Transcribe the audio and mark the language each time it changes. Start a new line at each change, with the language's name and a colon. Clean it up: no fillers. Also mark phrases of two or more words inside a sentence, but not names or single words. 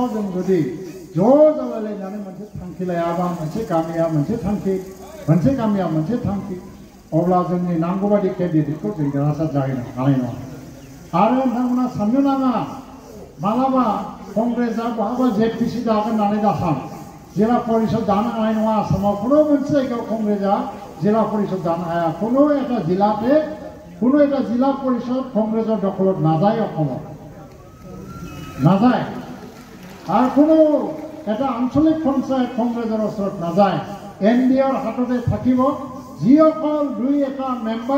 Bodo: जों जुदि ज' जालायलायनानै मोनसे थांखि लायाबा मोनसे गामिया मोनसे थांखि मोनसे गामिया मोनसे थांखि अब्ला जोंनि नांगौबादि केन्डिडेटखौ जों देरहासार जाहैनो हानाय नङा आरो नोंथांमोना साननो नाङा मालाबा कंग्रेसआ बहाबा जेपिसि दागोन होननानै दासान जिल्ला परिषद दानो हानाय नङा आसामाव কোনো मोनसे जायगायाव कंग्रेसआ जिल्ला परिषद दानो हाया
Assamese: কোনো এটা জিলাতে কোনো এটা জিলা পৰিষদ কংগ্ৰেছৰ দখলত নাযায় অসমত নাযায় আৰু কোনো এটা আঞ্চলিক পঞ্চায়ত কংগ্ৰেছৰ ওচৰত নাযায় এনডিএৰ হাততে থাকিব যিসকল দুই এটা মেম্বাৰ